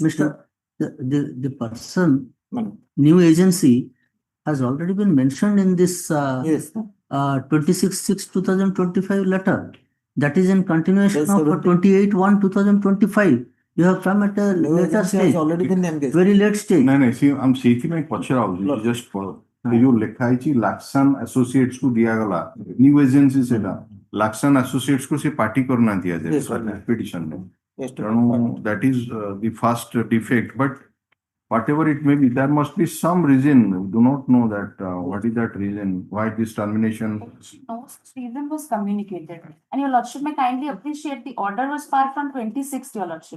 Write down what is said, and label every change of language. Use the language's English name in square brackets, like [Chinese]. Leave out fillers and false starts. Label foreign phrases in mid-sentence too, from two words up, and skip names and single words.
[English] Mr. The person, Madam, new agency has already been mentioned in this Yes, 26/6/2025 letter. That is in continuation Yes, of 70. 28/1/2025. You have come at a new later agency has stage, already been engaged. very late stage. [Odia] ନାଇଁ ନାଇଁ ସିଏ ଆମେ ସେଇଥିପାଇଁ ପଚରା ହଉଛି [English] Lord. [Odia] ଜଷ୍ଟ ଏ ଯୋଉ ଲେଖା ହେଇଛି ଲାକ୍ସାନ ଆସୋସିଏଟ୍ସ କୁ ଦିଆଗଲା [English] new agency [Odia] ସେଟା ଲାକ୍ସାନ ଆସୋସିଏଟ୍ସ କୁ ସେ ପାର୍ଟି କରୁନାହାନ୍ତି ଆଜି [English] Yes, sir. [Odia] ପିଟିସନରେ [English] Yes, to- ତେଣୁ that is the first defect, but whatever it may be, there must be some reason. We do not know that what is that reason, why this termination. No such reason was communicated. And Your Lordship may kindly appreciate the order was passed on 26th, Your Lordship.